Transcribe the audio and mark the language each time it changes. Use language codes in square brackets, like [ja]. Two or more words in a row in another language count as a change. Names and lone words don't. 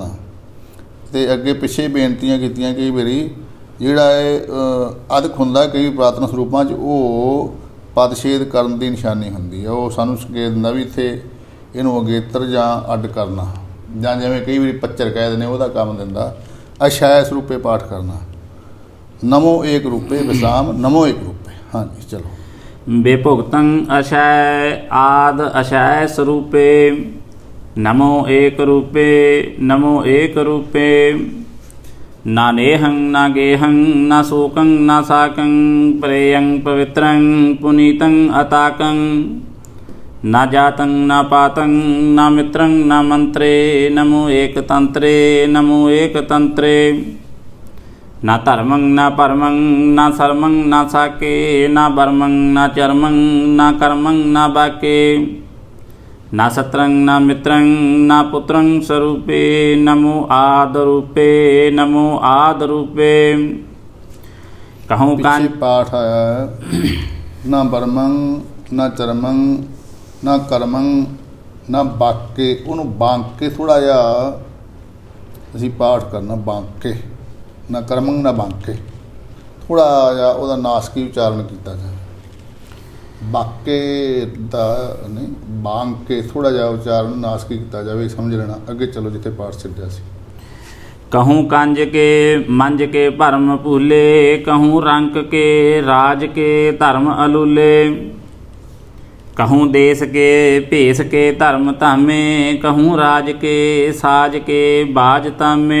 [pa] ਅਤੇ ਅੱਗੇ ਪਿੱਛੇ ਬੇਨਤੀਆਂ ਕੀਤੀਆਂ ਕਈ ਵਾਰੀ ਜਿਹੜਾ ਇਹ ਅਧਿਕ ਹੁੰਦਾ ਕਈ ਪੁਰਾਤਨ ਸਰੂਪਾਂ 'ਚ, ਉਹ ਪਦਛੇਦ ਕਰਨ ਦੀ ਨਿਸ਼ਾਨੀ ਹੁੰਦੀ ਹੈ। ਉਹ ਸਾਨੂੰ ਸੰਕੇਤ ਦਿੰਦਾ ਵੀ ਇੱਥੇ ਇਹਨੂੰ ਅਗੇਤਰ ਜਾਂ ਅੱਡ ਕਰਨਾ, ਜਾਂ ਜਿਵੇਂ ਕਈ ਵਾਰੀ ਪੱਚਰ ਕਹਿ ਦਿੰਦੇ ਉਹਦਾ ਕੰਮ ਦਿੰਦਾ। [bra] ਅਸ਼ੈ ਸਰੂਪੇ [pa] ਪਾਠ ਕਰਨਾ, [bra] ਨਮੋ ਏਕ ਰੂਪੇ [pa] ਵਿਸਰਾਮ [bra] ਨਮੋ ਏਕ ਰੂਪੇ। [pa] ਹਾਂਜੀ ਚਲੋ। [bra] बेभुक्तं अशय आद अशय स्वरूपे नमो एक रूपे नमो एक रूपे। ना नेहं ना गेहं ना शोकं ना साकं प्रेयं पवित्रं पुनीतं अताकं। ना जातं ना पातं ना मित्रं ना मंत्रे नमो एक तंत्रे नमो एक तंत्रे। ना धर्मं ना परमं ना सर्मं ना साके ना बर्मं ना चर्मं ना कर्मं ना बाके। ना सत्रं ना मित्रं ना पुत्रं स्वरूपे नमो आद रूपे नमो आद रूपे। कहूँ कान [pa] ਪਿੱਛੇ ਪਾਠ ਆਇਆ ਹੈ, [bra] ਨਾ ਬਰਮੰ ਨਾ ਚਰਮੰ ਨਾ ਕਰਮੰ ਨਾ ਬਾਕੇ। [pa] ਉਹਨੂੰ ਬਾਂਕ ਕੇ ਥੋੜ੍ਹਾ ਜਿਹਾ ਅਸੀਂ ਪਾਠ ਕਰਨਾ, ਬਾਂਕ ਕੇ, [bra] ਨਾ ਕਰਮੰ ਨਾ ਬਾਂਕੇ, [pa] ਥੋੜ੍ਹਾ ਜਿਹਾ ਉਹਦਾ ਨਾਸਕੀ ਉਚਾਰਨ ਕੀਤਾ ਜਾਵੇ। ਬਾਕੇ ਦਾ ਨਹੀਂ, ਬਾਂਕ ਕੇ ਥੋੜ੍ਹਾ ਜਿਹਾ ਉਚਾਰਨ ਨਾਸਕੀ ਕੀਤਾ ਜਾਵੇ, ਸਮਝ ਲੈਣਾ। ਅੱਗੇ ਚਲੋ ਜਿੱਥੇ ਪਾਠ ਛੱਡਿਆ ਸੀ। [bra] कहूँ कंज के मंज के भरम भूले कहूँ रंक के राज के धर्म अलूले। कहूँ देश के भेष के धर्म धामे कहूँ राज के साज के बाज तामे।